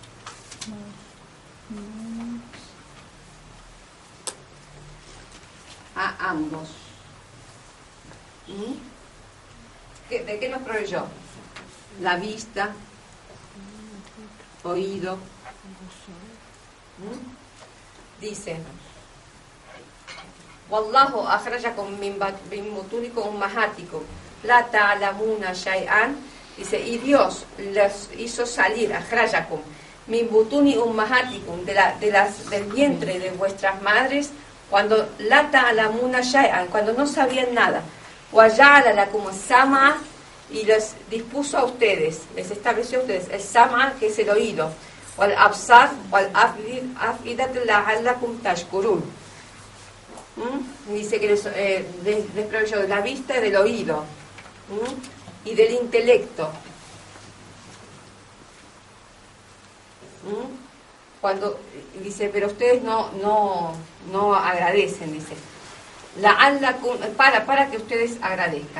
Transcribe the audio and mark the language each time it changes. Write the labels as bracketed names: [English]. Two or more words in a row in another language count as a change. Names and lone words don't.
[Spanish] A ambos. ¿De qué nos proveyó? La vista, oído. Dice: [Arabic] والله أخرجكم من بطونكم أمهاتكم لا تعلمون شيئا. [Spanish] Dice: y Dios les hizo salir, [Arabic] أخرجكم من بطون أمهاتكم, [Spanish] del vientre de vuestras madres, cuando [Arabic] لا تعلمون شيئا, [Spanish] cuando no sabían nada. [Arabic] وجعل لكم السمع, [Spanish] y les dispuso a ustedes, les estableció a ustedes el sam'a, que es el oído, [Arabic] والأبصار والأفئدة لعلكم تشكرون. [Spanish] Dice que les proveyó de la vista y del oído y del intelecto. Cuando dice, pero ustedes no agradecen, dice, para que ustedes agradezcan.